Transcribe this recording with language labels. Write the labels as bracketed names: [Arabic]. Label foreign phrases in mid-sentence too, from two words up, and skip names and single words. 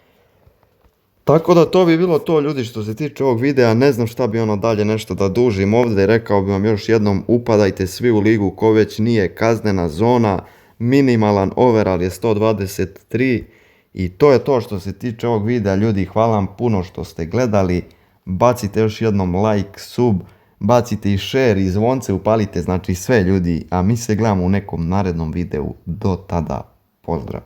[Bosnian] Tako da to bi bilo to ljudi što se tiče ovog videa, ne znam šta bi dalje nešto da dužim ovdje, rekao bi vam još jednom, upadajte svi u ligu ko već nije, kaznena zona, minimalan overall je 123 i to je to što se tiče ovog videa ljudi, hvala vam puno što ste gledali, bacite još jednom like, sub, bacite i share i zvonce upalite, znači sve ljudi, a mi se gledamo u nekom narednom videu, do tada, pozdrav.